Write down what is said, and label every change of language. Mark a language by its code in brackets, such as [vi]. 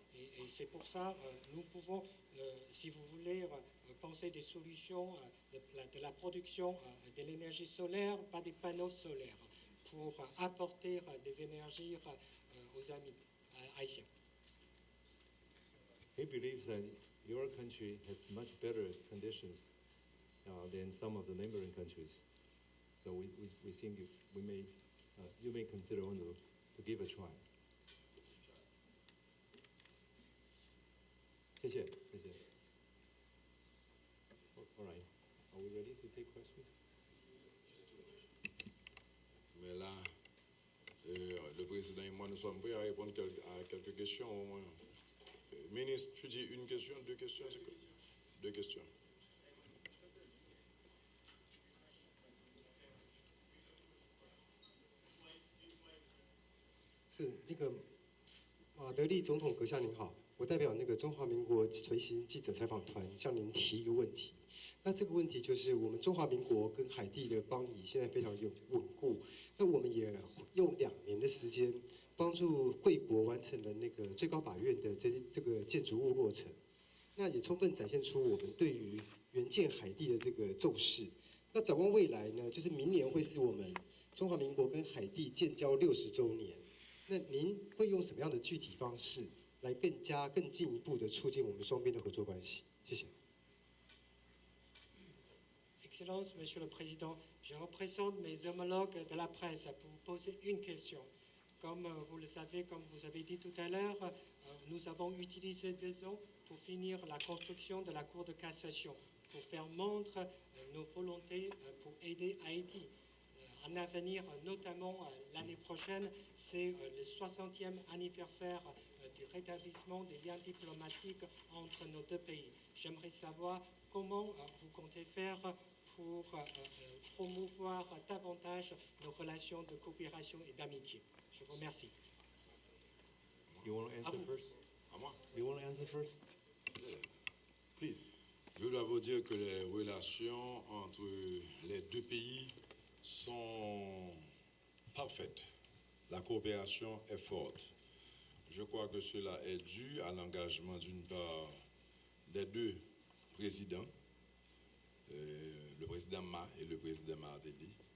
[fr] Et c'est pour ça nous pouvons, si vous voulez, penser des solutions de la production de l'énergie solaire, pas des panneaux solaires, pour apporter des énergies aux amis haïtiens. [en] He believes that your country has much better conditions than some of the neighboring countries. So we think you may consider to give a try. [zh] 谢谢。 [en] All right. Are we ready to take questions? [fr] Mais là, le président et moi, nous sommes prêts à répondre à quelques questions au moins. Ministre, tu dis une question, 2 questions, c'est quoi? 2 questions. [zh] 是那个马德立总统阁下您好，我代表那个中华民国随行记者采访团向您提一个问题。那这个问题就是我们中华民国跟海地的邦谊现在非常稳固，那我们也用2年的时间帮助贵国完成了那个最高法院的这个建筑物落成，那也充分展现出我们对于援建海地的这个重视。那展望未来呢，就是明年会是我们中华民国跟海地建交60周年。那您会用什么样的具体方式来更进一步的促进我们双边的合作关系？谢谢。 [fr] Excellence, Monsieur le Président, je représente mes homologues de la presse pour vous poser une question. Comme vous le savez, comme vous avez dit tout à l'heure, nous avons utilisé 2 ans pour finir la construction de la Cour de cassation, pour faire montre nos volontés pour aider Haïti. En avenir, notamment l'année prochaine, c'est le 60e anniversaire du rétablissement des liens diplomatiques entre nos 2 pays. J'aimerais savoir comment vous comptez faire pour promouvoir davantage nos relations de coopération et d'amitié. Je vous remercie. [en] You want to answer first? [fr] À moi? [en] You want to answer first? Please. [fr] Je dois vous dire que les relations entre les 2 pays sont parfaites. La coopération est forte. Je crois que cela est dû à l'engagement d'une part des 2 présidents, le président Ma et le président Martelly,